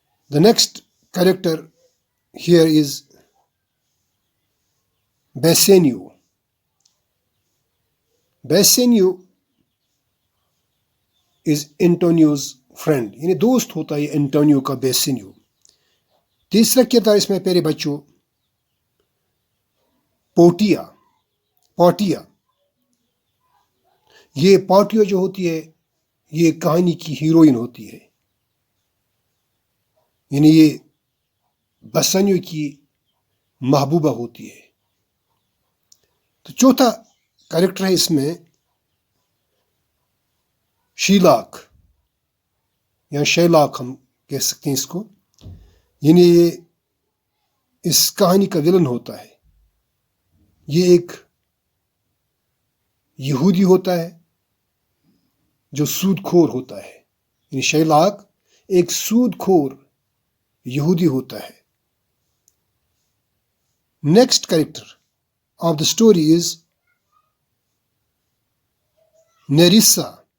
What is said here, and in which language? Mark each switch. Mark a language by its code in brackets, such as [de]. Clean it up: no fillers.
[en] The next character here is Bassanio. Bassanio is Antonio's friend. [ur] یعنی دوست ہوتا ہے انٹونیو کا بیسینیو. تیسرا کردار اس میں پیارے بچوں پوٹیا. یہ پوٹیا جو ہوتی ہے یہ کہانی کی ہیروئن ہوتی ہے، یعنی یہ بسانیو کی محبوبہ ہوتی ہے. تو چوتھا کریکٹر ہے اس میں شیلاک ہم کہہ سکتے ہیں اس کو، یعنی یہ اس کہانی کا ولن ہوتا ہے. یہ ایک یہودی ہوتا ہے جو سود خور ہوتا ہے، یعنی شیلاک ایک سود خور یہودی ہوتا ہے. [en] Next character of the story is Nerissa.